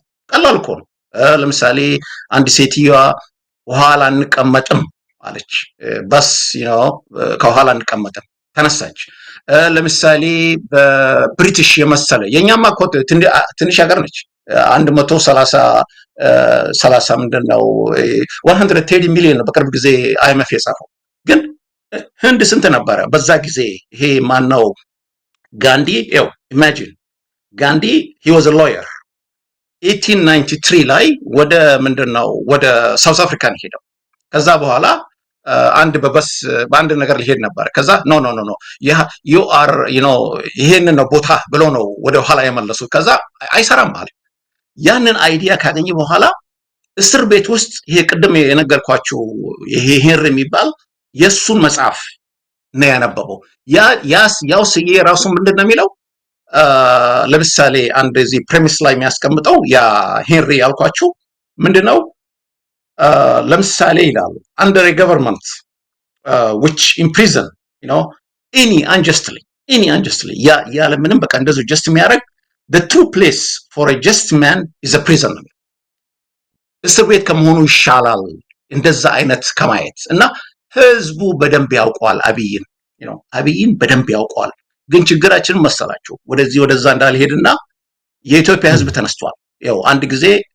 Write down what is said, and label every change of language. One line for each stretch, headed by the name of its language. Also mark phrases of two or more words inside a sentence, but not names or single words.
Amharic: ቀላል እኮ ነው። ለምሳሌ አንድ ሴትዮዋ ኋላ እንቀመጥም አለች። በስ ከኋላ እንቀመጥም ተነሳች። ለምሳሌ በብሪቲሽ የመሰለ የኛማ እኮ ትንሽ ሀገር ነች። 130 ምንድነው 130 ሚሊዮን ነው በቅርብ ጊዜ አይኤምኤፍ የጻፈው። ግን ህንድ ስንት ነበረ በዛ ጊዜ? ይሄ ማነው ጋንዲ ኢማጂን ጋንዲ
English: he was a lawyer
Amharic: 1893 ላይ ወደ ምንድነው ወደ ሳውዝ አፍሪካ ነው ሄደው። ከዛ በኋላ አንድ በበስ በአንድ ነገር ሊሄድ ነበር። ከዛ ኖ
English: you are
Amharic: ይሄንን ነው ቦታ ብሎ ነው ወደ ኋላ የመለሱት። ከዛ አይሰራም ማለት ያንን አይዲያ ካገኘ በኋላ እስር ቤት ውስጥ ይሄ ቅድም የነገርኳችሁ ይሄ ሄንሪ የሚባል የሱን መጽሐፍ ነው ያነበበው። ያው ስዬ ራሱ ምንድነው የሚለው ለምሳሌ አንድ እዚህ ፕሬሚስ ላይ የሚያስቀምጠው ያ ሄንሪ ያልኳችሁ ምንድነው ለምሳሌ ይላሉ
English: under a government which imprison any unjustly
Amharic: ያለ ምንም በቃ እንደዚህ just የሚያደርግ
English: the true place for a just man is a prison
Amharic: እስር ቤት ከመሆኑ ይሻላል እንደዛ አይነት ከማየት። እና ህዝቡ በደንብ ያውቀዋል አብይን በደንብ ያውቀዋል። ግን ችግራችን መሰላችሁ ወደዚህ ወደዛ እንዳልሄድና የኢትዮጵያ ህዝብ ተነስቷል። አንድ ጊዜ